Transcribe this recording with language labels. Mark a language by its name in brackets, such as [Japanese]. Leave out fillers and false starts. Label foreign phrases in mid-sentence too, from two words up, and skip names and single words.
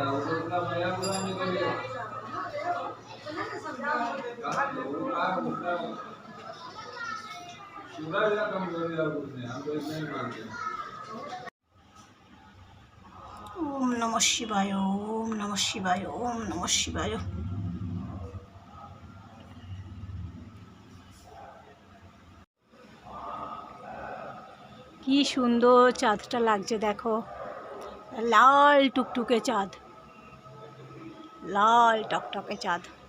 [Sanskrit] ওম নমঃ শিবায়, ওম নমঃ শিবায়, ওম নমঃ শিবায়। [Bangla] কি সুন্দর চাঁদটা লাগছে দেখো, লাল টুকটুকে চাঁদ, লাল টকটকে চাঁদ।